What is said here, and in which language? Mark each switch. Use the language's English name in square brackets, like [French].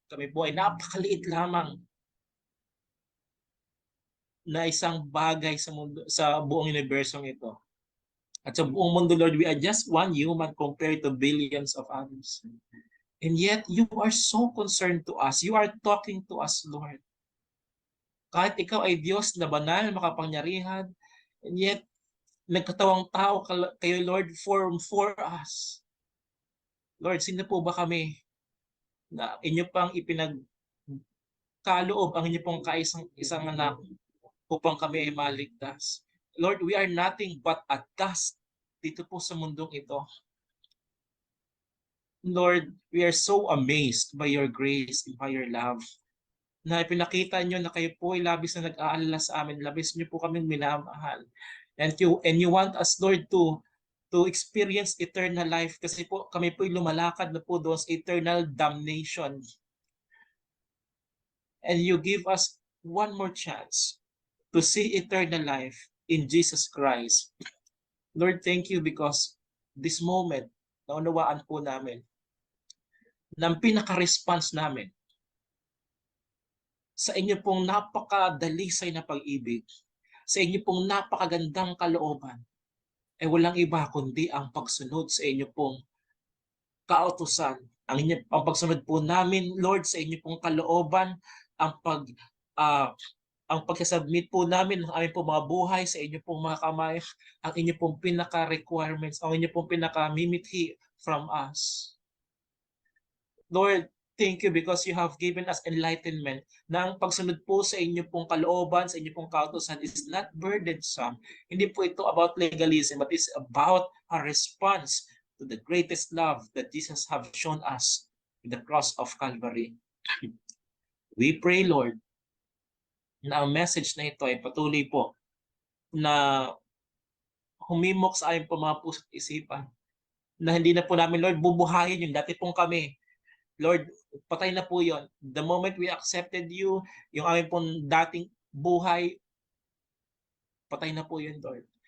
[Filipino] Kami po ay napakaliit lamang na isang bagay sa mundo, sa buong universong ito. At sa buong mundo, [English] Lord, we are just one human compared to billions of others. And yet, you are so concerned to us. You are talking to us, Lord. [Filipino] Kahit ikaw ay Diyos na banal, makapangyarihan, [English] and yet, [Filipino] nagkatawang tao kayo, Lord, for us. Lord, sino po ba kami na inyo pang ipinagkaloob ang inyo pong isang anak upang kami ay maligtas? [English] Lord, we are nothing but a dust [Filipino] dito po sa mundong ito. Lord, [English] we are so amazed by your grace and by your love, [Filipino] na ipinakita nyo na kayo po ay labis na nag-aalala sa amin, labis nyo po kaming minamahal. [English] And you want us, Lord, to experience eternal life, [Filipino] kasi po kami po ay lumalakad na po doon sa eternal damnation. [English] And you give us one more chance to see eternal life in Jesus Christ. [Filipino] Lord, [English] thank you because this moment, [Filipino] naunawaan po namin ng pinaka-response namin sa inyo pong napakadalisay na pag-ibig, sa inyo pong napakagandang kalooban, ay walang iba kundi ang pagsunod sa inyo pong kautusan. Ang pagsunod po namin, Lord, sa inyo pong kalooban, ang pagsasubmit po namin ng aming pong mga buhay sa inyo pong mga kamay, ang inyo pong pinaka-requirements, ang inyo pong pinaka-mimithi from us. Lord, [English] thank you because you have given us enlightenment [Filipino] na ang pagsunod po sa inyo pong kalooban, sa inyo pong kautusan [English] is not burdensome. [Filipino] Hindi po ito [English] about legalism, but it's about a response to the greatest love that Jesus have shown us in the cross of Calvary. We pray, [Filipino] Lord, na ang message na ito ay patuloy po na humimok sa aming po mga puso't isipan na hindi na po namin, Lord, bubuhayin yung dati pong kami. Lord, patay na po yon. [English] The moment we accepted you, [Filipino] yung aming pong dating buhay, patay na po yun, Lord.